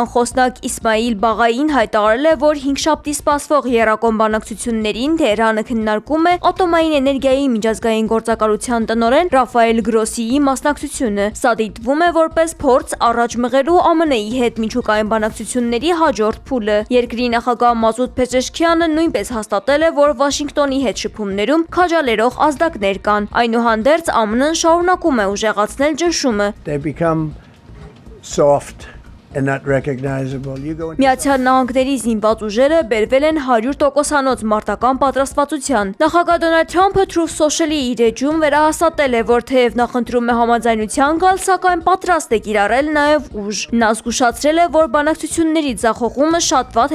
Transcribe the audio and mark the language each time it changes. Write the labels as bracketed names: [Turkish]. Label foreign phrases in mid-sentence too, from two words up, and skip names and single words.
[Armenian] խոսնակ Իսմայիլ Բաղային հայտարարել է, որ հինգշաբթի սպասվող եռակողմ բանակցություններին Թեհրանը քննարկում է ատոմային էներգիայի միջազգային գործակալության տնօրեն Ռաֆայել Գրոսիի մասնակցությունը։ Սա դիտվում է որպես փորձ առաջ մղելու ԱՄՆ-ի հետ միջուկային բանակցությունների հաջորդ փուլը։ Երկրի նախագահ Մասուդ Փեզեշքյանը նույնպես հաստատել է, որ Վաշինգտոնի հետ շփումներում քաջալերող ազդակներ կան։ Այնուհանդերձ ԱՄՆ-ն շարունակում է ուժեղացնել ճնշումը։ Soft and not recognizable. Միացյալ Նահանգների զինված ուժերը բերվել են 100%-անոց մարտական պատրաստվածության։ Նախագահ Դոնալդ Թրամփը Truth Social-ի իր էջում վերահաստատել է, որ թեև նախընտրում է համաձայնության գալ, սակայն պատրաստ է կիրառել նաև ուժ։ Նա զգուշացրել է, որ բանակցությունների ձախողումը շատ վատ